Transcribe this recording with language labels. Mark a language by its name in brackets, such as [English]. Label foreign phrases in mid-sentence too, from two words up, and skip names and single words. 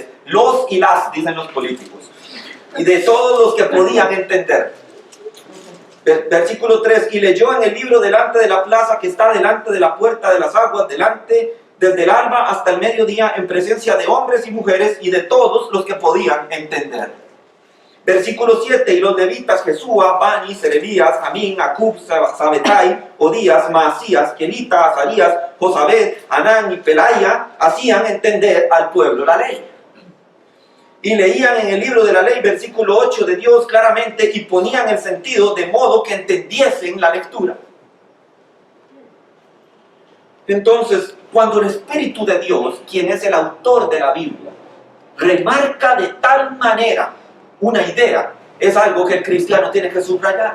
[Spanish] Los y las, dicen los políticos. Y de todos los que podían entender. Versículo 3. Y leyó en el libro delante de la plaza que está delante de la puerta de las aguas, desde el alba hasta el mediodía, en presencia de hombres y mujeres y de todos los que podían entender. Versículo 7. Y los levitas Jesúa, Bani, Serebías, Amín, Acub, Sabetai, Odías, Maasías, Kelita, Azarías, Josabed, Anán y Pelaya hacían entender al pueblo la ley. Y leían en el libro de la ley, versículo 8 de Dios claramente, y ponían el sentido de modo que entendiesen la lectura. Entonces, cuando el Espíritu de Dios, quien es el autor de la Biblia, remarca de tal manera una idea, es algo que el cristiano tiene que subrayar.